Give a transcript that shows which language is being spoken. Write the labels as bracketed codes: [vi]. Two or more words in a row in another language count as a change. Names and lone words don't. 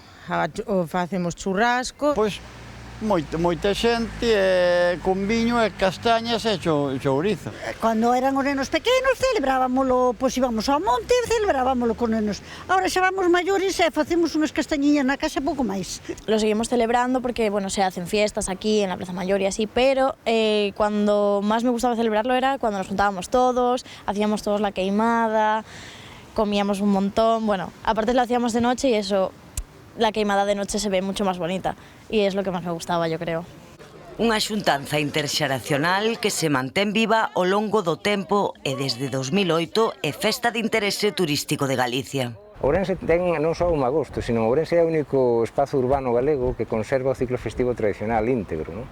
[gl] Facemos churrasco. Pois moita xente con viño e castañas e chourizo. Cando eran os nenos pequenos celebrábamolo, pois íbamos ao monte e celebrábamolo con nenos. Agora xa vamos maiores e facemos unhas castañiñas na casa pouco máis. [es] Lo seguimos celebrando porque, bueno, se hacen fiestas aquí en la Plaza Mayor y así, pero cuando más me gustaba celebrarlo era cuando nos juntábamos todos, hacíamos todos la queimada, comíamos un montón, bueno, aparte lo hacíamos de noche y eso, la queimada de noche se ve mucho más bonita y es lo que más me gustaba, yo creo. [gl] Unha xuntanza interxeracional que se mantén viva ao longo do tempo e desde 2008 é festa de interese turístico de Galicia. Ourense ten non só o magosto, sino Ourense é o único espazo urbano galego que conserva o ciclo festivo tradicional íntegro, non?